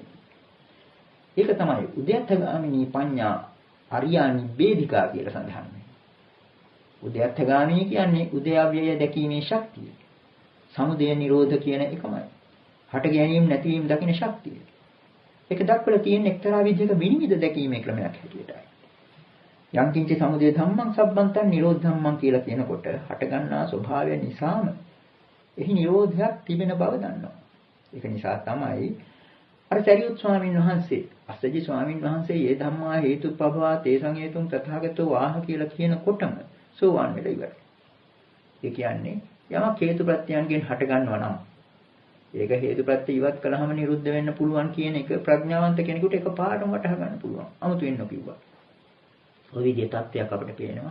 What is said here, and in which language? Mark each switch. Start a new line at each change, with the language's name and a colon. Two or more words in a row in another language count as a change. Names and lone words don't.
Sinhala: ඒක තමයි
Pali: උද්‍යත්තගාමිනී පඤ්ඤා අරියා නිබ්බේධිකා
Sinhala: කියලා සඳහන් වෙන්නේ. උද්‍යත්තගාමිනී කියන්නේ උද්‍යව්‍යය දැකීමේ ශක්තිය. සමුදය නිරෝධ කියන එකමයි. හට ගැනීම නැතිවීම දකින ශක්තිය. ඒක දක්වලා තියෙන එක්තරා විදිහක විනිවිද දැකීමේ ක්‍රමයක් හැටියටයි.
Pali: යං කිංච සමුදය ධම්මං සබ්බන්තං නිරෝධ ධම්මං
Sinhala: කියලා කියනකොට හටගන්නා ස්වභාවය නිසාම එහි නිරෝධයක් තිබෙන බව දන්නවා. ඒක නිසා තමයි අර සරියුත් ස්වාමීන් වහන්සේ අස්සජි ස්වාමීන් වහන්සේ
Pali: "යේ ධම්මා හේතුප්පවා තේසං හේතුං තථාගතෝ ආහ"
Sinhala: කියලා කියනකොටම සෝවාන් වෙලා ඉවරයි. ඒ කියන්නේ යමක් හේතු ප්‍රත්‍යයන්ගෙන් හටගන්නවා නම් ඒක හේතු ප්‍රත්‍ය ඉවත් කළාම නිරුද්ධ වෙන්න පුළුවන් කියන එක ප්‍රඥාවන්ත කෙනෙකුට එකපාරටම වටහා ගන්න පුළුවන්. අමුතුවෙන් නොකියුවා. ඔය විදිහේ තත්ත්වයක් අපිට පේනවා.